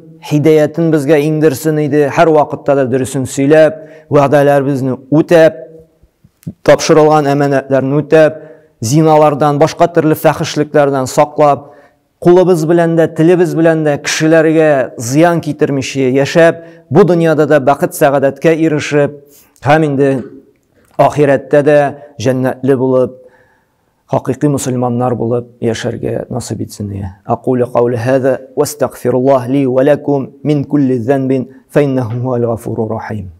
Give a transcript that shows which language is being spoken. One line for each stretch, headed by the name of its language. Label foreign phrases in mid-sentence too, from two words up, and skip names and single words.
Tatar: хидаятын безгә иңдерсен иде, һәр вакытта да дөресен сөйләп, вәгъдәләребезне үтәп, тапшырылган әманәтләрне үтәп, зиналардан, башка төрле фәхишлекләрдән саклап, кулыбыз белән дә, телебез белән дә кешеләргә зыян китермичә яшәп, бу дөньяда да бәхет сәгадәткә ирешеп, һәм инде ахирәттә дә җәннәтле булып, хакыйкый мусульманнар булып яшәргә насыйп итсен.
Arabic: أقول قولي هذا وأستغفر الله لي ولكم من كل ذنب فإنه هو الغفور الرحيم.